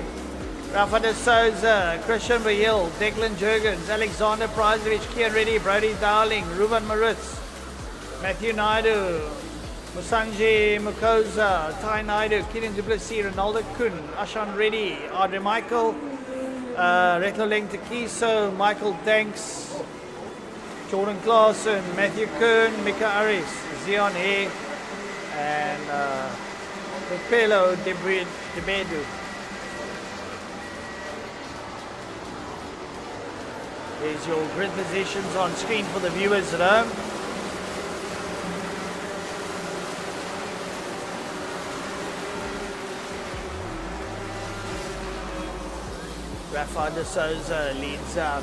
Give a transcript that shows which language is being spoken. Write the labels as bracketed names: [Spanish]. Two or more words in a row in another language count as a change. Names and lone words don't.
[English] Rafa de Souza, Christian Verheul, Declan Jurgens, Alexander Prizovic, Kian Reddy, Brody Dowling, Ruben Maritz, Matthew Naidu, Musanji Mukoza, Ty Naidu, Killian Duplessis, Ronaldo Kun, Ashan Reddy, Audrey Michael, Retlo Leng Tekiso, Michael Danks, Jordan Claassen, Matthew Kern, Mika Aris, Zion Hay, and Pelo Debedu. There's your grid positions on screen for the viewers at home. Rafa de Souza leads out.